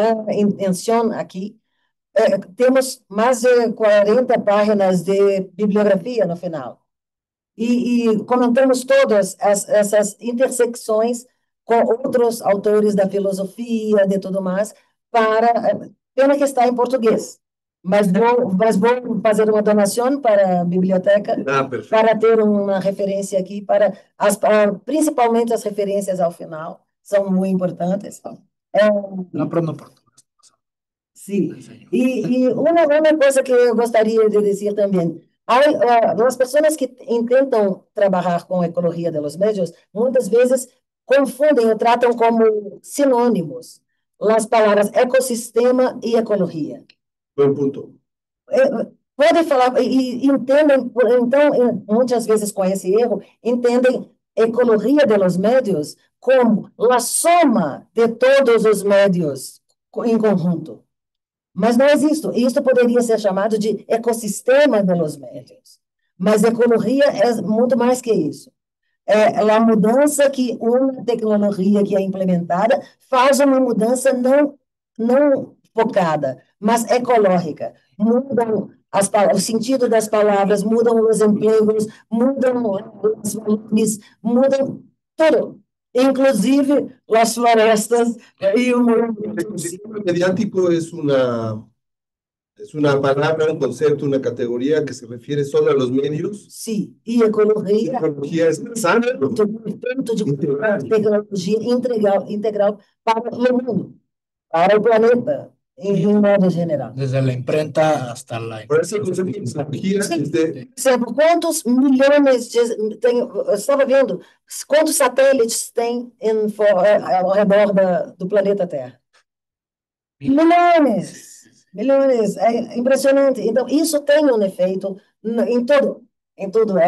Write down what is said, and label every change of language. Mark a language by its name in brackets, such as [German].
[Portuguese] em Ancion aqui temos mais de 40 páginas de bibliografia no final e comentamos todas essas intersecções com outros autores da filosofia, de tudo mais, pena que está em português, mas vou fazer uma donação para a biblioteca, [Spanish] Perfecto. [Portuguese] para ter uma referência aqui, principalmente as referências ao final, são muito importantes. [Spanish] No aprendo portugués. Sí, y una cosa que yo gostaria de decir también, las personas que intentan trabajar con ecología de los medios, muchas veces confunden o tratan como sinónimos las palabras ecosistema y ecología. Buen punto. [Portuguese] Podem falar, e entendem, então, muitas vezes com esse erro, entendem ecologia [Spanish] de los médios [Portuguese] como a soma de todos os médios em conjunto. Mas não existe. Isso poderia ser chamado de ecossistema [Spanish] de los médios. [Portuguese] Mas ecologia é muito mais que isso. É a mudança que uma tecnologia que é implementada faz uma mudança não focada, mas ecológica. Mudam o sentido das palavras, mudam os empregos, mudam os valores, mudam tudo. Inclusive as florestas e o meio [Spanish] El ecosistema mediático es una palabra, un concepto, una categoría que se refiere solo a los medios. [Portuguese] Sim, e ecologia [Spanish] Ecología es sana, [Portuguese] tanto de tecnologia integral para o mundo, para o planeta, em modo general. [Spanish] Desde la imprenta hasta la... por eso el concepto de ecología es de [Portuguese] Por exemplo, quantos milhões eu estava vendo quantos satélites tem ao redor do planeta Terra? Milhões, milhões, é impressionante. Então, isso tem um efeito em todo. em tudo.